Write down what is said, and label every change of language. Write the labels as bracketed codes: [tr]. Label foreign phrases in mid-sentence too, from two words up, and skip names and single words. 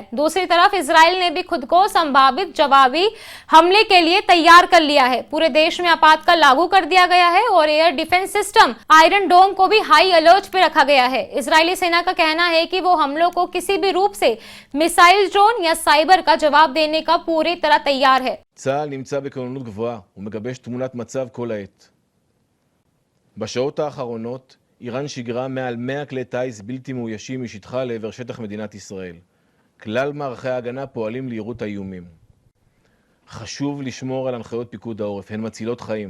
[hi] दूसरी तरफ इजराइल ने भी खुद को संभावित जवाबी हमले के लिए तैयार कर लिया है। पूरे देश में आपातकाल लागू कर दिया गया है और [en] air defense system [hi] आयरन डोम को भी [en] high alert [hi] पे रखा गया है। इजरायली सेना का कहना है कि वो हमलों को किसी भी रूप से मिसाइल ड्रोन या साइबर का जवाब देने का पूरी तरह तैयार है। [he] צה"ל נמצא בכוננות גבוהה ומגבש תמונת מצב כל העת. בשעות האחרונות איראן שיגרה מעל 100 כלי טיס בלתי מאוישים משטחה לעבר שטח מדינת ישראל. כלל מערכי ההגנה פועלים לירות האיומים. חשוב לשמור על הנחיות פיקוד העורף, הן מצילות חיים.